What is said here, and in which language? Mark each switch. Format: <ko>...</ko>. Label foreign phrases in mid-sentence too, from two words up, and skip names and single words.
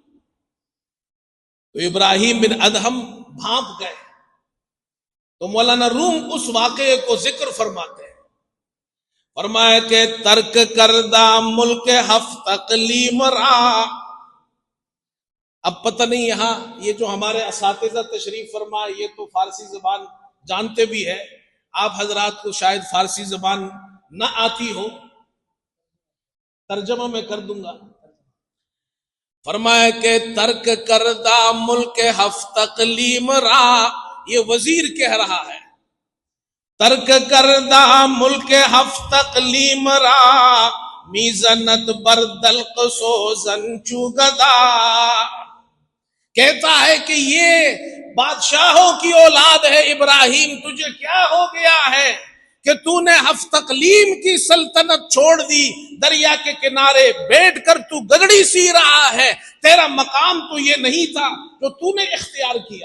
<ur>تو ابراہیم بن ادہم بھانپ گئے، تو مولانا روم اس واقعے کو ذکر فرماتے ہیں، فرمایا کہ</ur> <fa>ترک کردہ ملک ہفت اقلیم را،</fa> <ur>اب پتہ نہیں یہاں یہ جو ہمارے اساتذہ تشریف فرما یہ تو فارسی زبان جانتے بھی ہے، آپ حضرات کو شاید فارسی زبان نہ آتی ہو، ترجمہ میں کر دوں گا۔ فرمایا کہ</ur> <fa>ترک کردہ ملک ہفت اقلیم را،</fa> <ur>یہ وزیر کہہ رہا ہے،</ur> <fa>ترک کردہ ملک ہفت اقلیم را، میزنت بردلق سوزن چوگدا،</fa> <ur>کہتا ہے کہ یہ بادشاہوں کی اولاد ہے ابراہیم، تجھے کیا ہو گیا ہے کہ تو نے ہفت اقلیم کی سلطنت چھوڑ دی، دریا کے کنارے بیٹھ کر تو گگڑی سی رہا ہے، تیرا مقام تو یہ نہیں تھا جو تو نے اختیار کیا۔</ur>